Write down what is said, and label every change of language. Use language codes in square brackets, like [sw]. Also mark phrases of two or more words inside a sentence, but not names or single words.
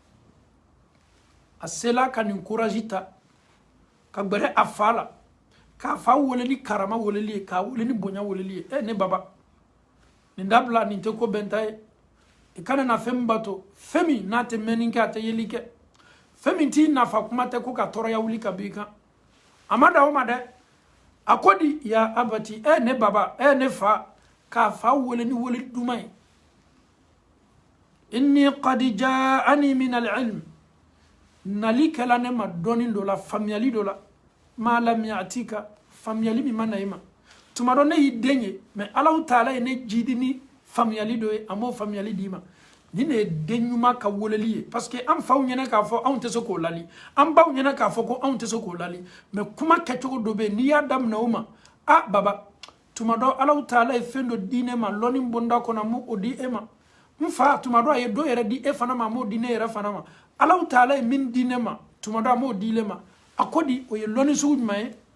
[bm] a sela ka nin courage ta ka gbɛrɛ a fa la k'a fa wele ni karama weleli ye k'a wele ni bonya weleli ye ne baba nin dabila nin tɛ ko bɛn ta ye i kana na fɛn bato fɛn min n'a tɛ mɛnni kɛ a tɛ yeli kɛ fɛn min t'i nafa kuma tɛ ko ka tɔɔrɔya wuli ka b'i kan a ma da o ma dɛ a ko di [ar] يا أبت [bm] ne baba ne fa k'a fa wele ni wele duman ye [ar] إني قد جاءني من العلم [bm] nali kɛla ne ma dɔɔnin dɔ la faamuyali dɔ la [ar] ما لم يأتك [bm] faamuyali min ma na i ma tuma dɔ ne y'i den ye mais Alahu Taala ye ne jidi ni faamuyali dɔ ye a m'o faamuyali d'i ma ni ne ye den ɲuman ka weleli ye [fr] parce que [bm] an faw ɲɛna k'a fɔ anw tɛ se k'o lali an baw ɲɛna k'a fɔ ko anw tɛ se k'o lali mais kuma kɛcogo dɔ bɛ yen n'i y'a daminɛ o ma baba tuma dɔ Alahu Taala ye fɛn dɔ di ne ma lɔnni bonda kɔnɔ a m'o di e ma n fa tuma dɔ a ye dɔ yɛrɛ di e fana ma a m'o di ne yɛrɛ fana ma Alahu Taala ye min di ne ma tuma dɔ a m'o di le ma a ko di o ye lɔnni sugu jumɛn ye